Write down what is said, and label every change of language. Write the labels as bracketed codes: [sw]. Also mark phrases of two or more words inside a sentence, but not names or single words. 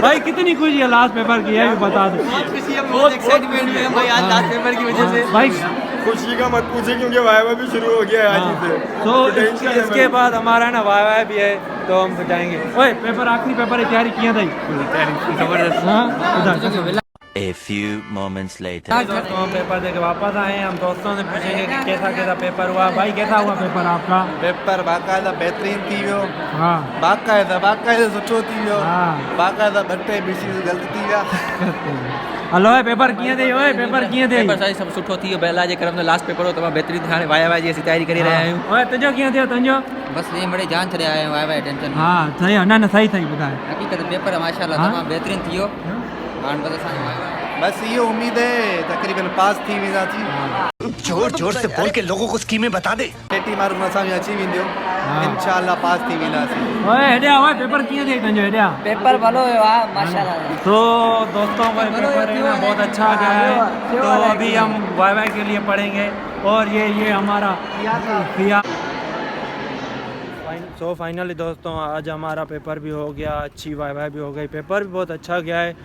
[hi] भाई कितनी खुशी है लास्ट पेपर की, ये भी बता दो। बहुत एक्साइटमेंट में भाई आज लास्ट पेपर की वजह से। भाई खुशी का मत पूछे, क्योंकि वाइवा भी शुरू हो गया है आज से। तो इसके बाद हमारा ना वाइवा भी है, तो हम जाएंगे। ओए पेपर आखिरी पेपर है, तैयारी किया था जबरदस्त। हाँ। [en] A few moments later. [hi] दोस्तों हम पेपर दे के वापस आए हैं। हम दोस्तों से पूछेंगे कि कैसा कैसा पेपर हुआ। भाई कैसा हुआ पेपर आपका? [sd] पेपर बाकायदा बेहतरीन थी वियो। हाँ बाकायदा सुठो थी वियो। हाँ। बाकायदा बट्टे बीसी गलत थी विया। हलो पेपर कीअं थे? ओए पेपर कीअं थे? पेपर साईं सब सुठो थी वियो। बेला जे करम में लास्ट पेपर हो तमामु बेहतरीन हाणे वाइवा जी असीं तैयारी करे रहिया आहियूं। ओए तुंहिंजो कीअं थियो? तुंहिंजो बस ये बड़े जान छॾे आया आहियूं वाइवा टेंशन में। [hi] हाँ सही है ना, [sd] सही ॿुधाए। हकीकत पेपर माशाल्लाह हाँ? तमामु बेहतरीन थी वियो। हाणे बस असांजो वाइवा [hi] बस ये उम्मीद है [sd] तकरीबन पास थी वेंदासीं। [hi] जोर जोर से बोल के लोगों को स्कीमें बता दे। [sd] 80 मार्क असां में अची वेंदियो। इंशाल्लाह पास थी वेंदासीं। ओए हेॾिया ओए पेपर कीअं थे तुंहिंजो? हेॾिया पेपर भलो हुयो हा माशाल्लाह। [hi] तो दोस्तों का पेपर है ना बहुत अच्छा गया है। तो अभी हम वाइवा के लिए पढ़ेंगे। और ये हमारा किया। सो फाइनली दोस्तों आज हमारा पेपर भी हो गया, अच्छी वाइवा भी हो गई, पेपर भी बहुत अच्छा गया है।